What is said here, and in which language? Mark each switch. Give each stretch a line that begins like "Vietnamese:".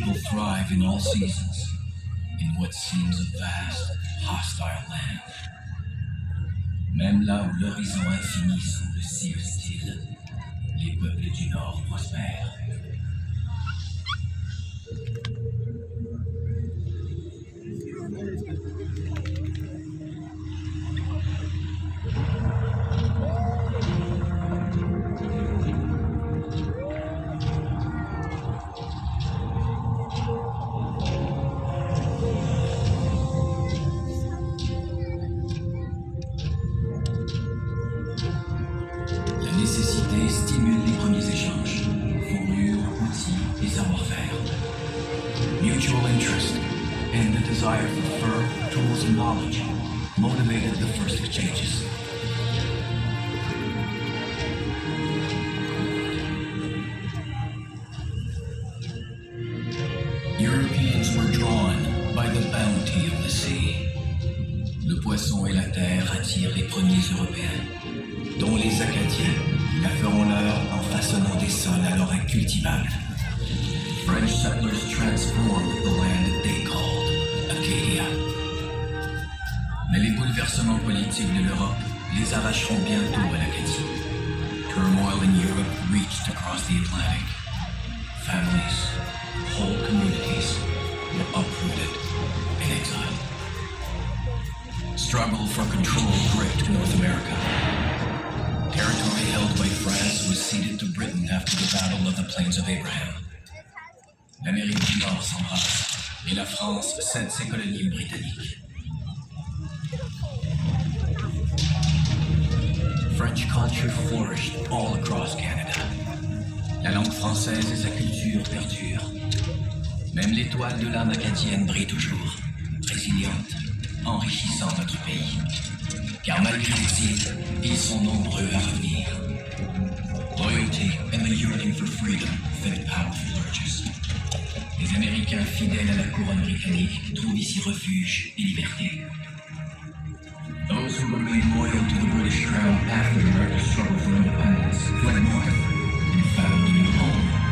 English: Thrive in all seasons, in what seems a vast, hostile land.
French: Même là où l'horizon infini semble si hostile, les peuples du Nord prospèrent. nécessité stimule les premiers échanges, fournure, outils et savoir-faire.
English: Mutual interest and the desire for fur, tools, and knowledge motivated the first exchanges. Europeans were drawn by the bounty of the sea.
French: Le poisson et la terre attirent les premiers Européens, dont les Acadiens, qui la feront leur en façonnant des sols alors incultivables.
English: French settlers transformed the land they called Acadia.
French: Mais les bouleversements politiques de l'Europe les arracheront bientôt à l'Acadie.
English: Turmoil in Europe reached across the Atlantic. Families, whole communities were uprooted and exiled. Struggle for control gripped North America. Territory held by France was ceded to Britain after the Battle of the Plains of Abraham.
French: L'Amérique du Nord s'embrasse et la France cède ses colonies aux Britanniques.
English: French culture flourished all across Canada.
French: La langue française et sa culture perdurent. Même l'étoile de l'âme acadienne brille toujours, résiliente, enrichissant notre pays. Car malgré l'exil, ils sont nombreux à revenir.
English: Loyalty and the yearning for freedom fed powerful urges.
French: Les Américains fidèles à la couronne britannique trouvent ici refuge et liberté.
English: Those who remained loyal to the British Crown after America's struggle for independence fled north and found a new home.